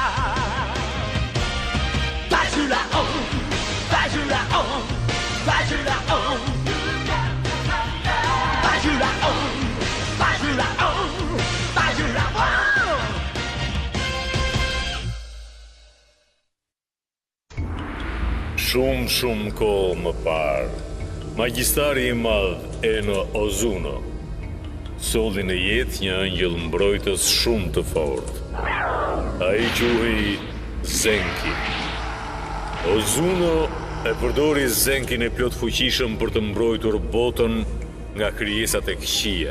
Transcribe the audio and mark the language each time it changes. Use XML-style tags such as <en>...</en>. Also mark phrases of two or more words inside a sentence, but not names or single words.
<sq>バジュラオンバジュラオンバジュラオンバジュラオンバジュラオンバジュラオン Shumë kohë më parë, magjistari I madh Eno Ozuno solli në jetë një angjëll mbrojtës shumë të fortë. Ai quhej Zenki. Ozuno e përdori Zenkin e plot fuqishëm për të mbrojtur botën nga krijesat e këqija.</sq>